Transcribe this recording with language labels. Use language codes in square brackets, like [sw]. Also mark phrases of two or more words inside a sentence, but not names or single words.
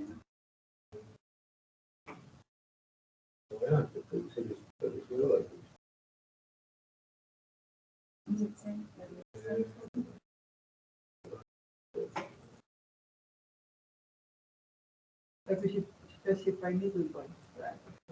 [et] Jah, et sellist päris ei ole. Ta küsib, [en] specify middle point praegu.